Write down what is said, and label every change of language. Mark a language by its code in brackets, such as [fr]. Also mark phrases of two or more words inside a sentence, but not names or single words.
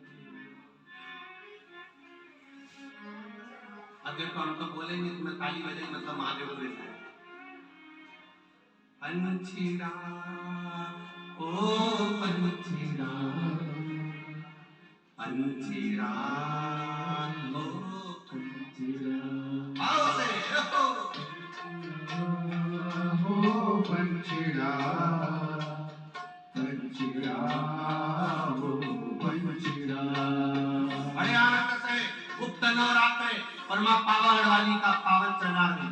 [hi] अब देखो हम तो बोलेंगे तो मैं ताली बजाएंगे मतलब महादेव को रिझाए। पंछीरा ओ पंछीरा, पंछीरा ओ पंछीरा, आओ से हो पंछीरा, पंछीरा हो पंछीरा। बड़े आनंद से गुप्त नवरात्रे और मां पावागढ़वाली का पावन चरणार्विंद।